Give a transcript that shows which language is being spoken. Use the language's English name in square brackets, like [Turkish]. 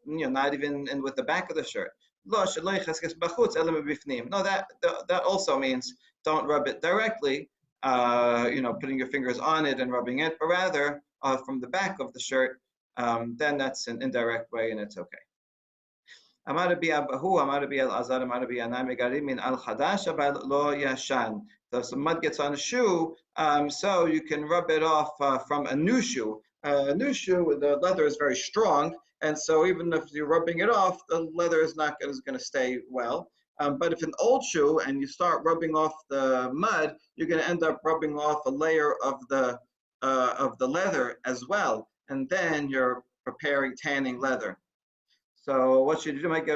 [English] Not even with the back of the shirt. No, that also means don't rub it directly, putting your fingers on it and rubbing it, but rather from the back of the shirt, then that's an indirect way and it's okay. [Hebrew] אמר רבי אבהו, אמר רבי אלעזר, אמר רבי ינאי מגרים מן על חדש אבל לא ישן. [English] So some mud gets on a shoe, so you can rub it off from a new shoe. A new shoe, the leather is very strong, and so even if you're rubbing it off, the leather is not going to stay well. But if an old shoe and you start rubbing off the mud, you're going to end up rubbing off a layer of the leather as well, and then you're preparing tanning leather. So what should you do?